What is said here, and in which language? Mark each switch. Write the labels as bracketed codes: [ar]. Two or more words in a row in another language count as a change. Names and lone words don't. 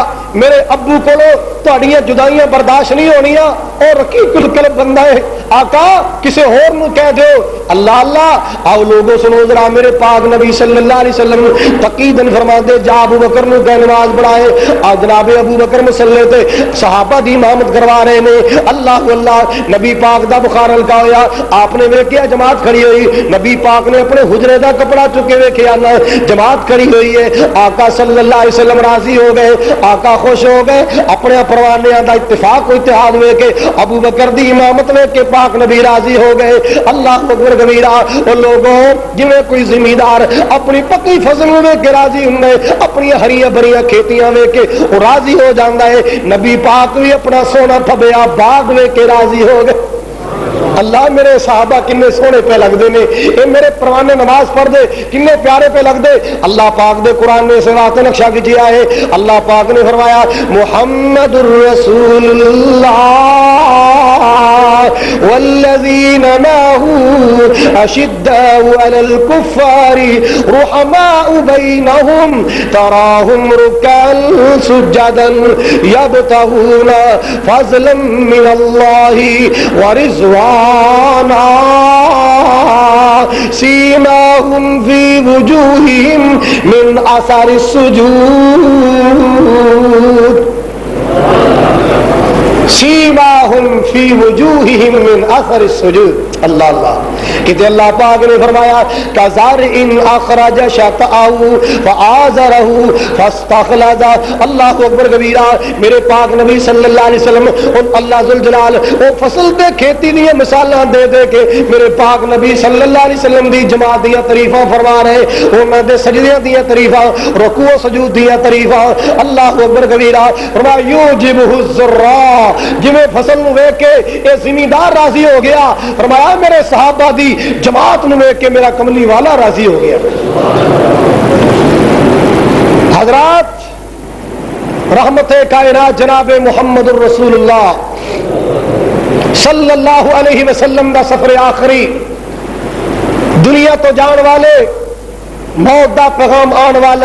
[pa] میرے ابو کولو تہاڈیاں جدائیاں برداشت نہیں ہونیاں اور رقیق القلب بندہ ہے. آقا کسی اور نو کہہ دیو. [ar] اللہ اللہ. [pa] آؤ لوگوں سنو ذرا میرے پاک نبی [ar] صلی اللہ علیہ وسلم [pa] تقیدن فرما دے جا ابو بکر نو کہ نماز پڑھائے. جناب ابو بکر مسلے تے صحابہ دی امامت کروا رہے نے. [ar] اللہ اللہ. [pa] نبی پاک دا بخار ہلکا ہویا. آپ نے ویکھیا جماعت کھڑی ہوئی. نبی پاک نے اپنے حجرے دا کپڑا چکے ویکھیا نا جماعت کھڑی ہوئی ہے. آقا [ar] صلی اللہ علیہ وسلم [pa] راضی ہو گئے. آقا خوش ہو گئے. اپنے پروانیاں دا اتفاق و اتحاد ویکھ کے ابو بکر دی امامت ویکھ کے پاک نبی راضی ہو گئے. [ar] اللہ اکبر کبیرہ. [pa] اور لوگوں جویں کوئی زمیندار اپنی پکی فصل ویکھ کے راضی ہوندے اپنی ہریاں بھریاں کھیتیاں ویکھ کے وہ راضی ہو جاندا ہے. نبی پاک بھی اپنا سونا پھبیا باغ ویکھ کے راضی ہو گئے. اللہ میرے صحابہ کنے سونے پہ لگ دے نے. اے میرے پروانے نماز پڑھ دے کنے پیارے پہ لگ دے. اللہ پاک دے قرآن نے سے رات نقشہ کیا ہے. اللہ پاک نے فرمایا [ar] محمد الرسول اللہ والذین معه اشداء علی الکفار رحماء بینہم تراہم رکعا سجدا یبتغون فضلا من اللہ ورضوانا سیماہم فی وجوہہم من اثر السجود. سیماہم فی وجوہہم من اثر السجود. اللہ اللہ. [pa] کہ اللہ پاک نے فرمایا [ar] کزرع اخرج شطأہ فآزرہ فاستغلظ. اللہ اکبر کبیرہ. [pa] میرے پاک نبی [ar] صلی اللہ علیہ وسلم [pa] اور اللہ ذوالجلال وہ فصل تے کھیتی دی مثالاں دے دے کے میرے پاک نبی [ar] صلی اللہ علیہ وسلم [pa] دی جماعت دی تعریفاں فرما رہے. انہاں دے سجدیاں دی تعریفاں رکوع و سجود دی تعریفاں. [ar] اللہ اکبر کبیرہ. فرمایا یوجبہ الزراع. [pa] جویں فصل نو ویکھ کے اے زمیندار راضی ہو گیا. فرمایا میرے صحابہ دی جماعت نو ویکھ کے میرا کملی والا راضی ہو گیا. حضرات رحمت کائنات جناب محمد الرسول اللہ [ar] صلی اللہ علیہ وسلم [pa] دا سفر آخری دنیا تو جان والے موت دا پیغام آن والے.